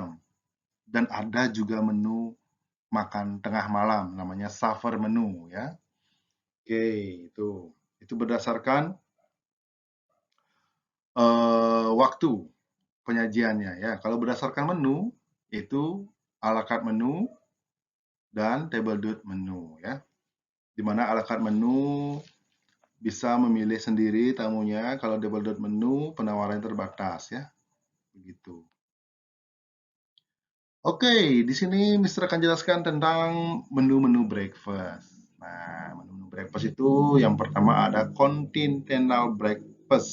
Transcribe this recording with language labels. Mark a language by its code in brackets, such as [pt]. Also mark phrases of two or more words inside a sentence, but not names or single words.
[id] Dan ada juga menu makan tengah malam, namanya [en] supper menu [id] ya. Oke, itu berdasarkan waktu penyajiannya ya. Kalau berdasarkan menu itu [en] a la carte menu [id] dan [en] table d'hôte menu [id] ya. Di mana [en] a la carte menu [id] bisa memilih sendiri tamunya, kalau [en] table d'hôte menu [id] penawaran terbatas ya. Begitu. Oke, di sini Mister akan jelaskan tentang menu-menu breakfast. Nah, menu-menu breakfast itu yang pertama ada [en] continental breakfast.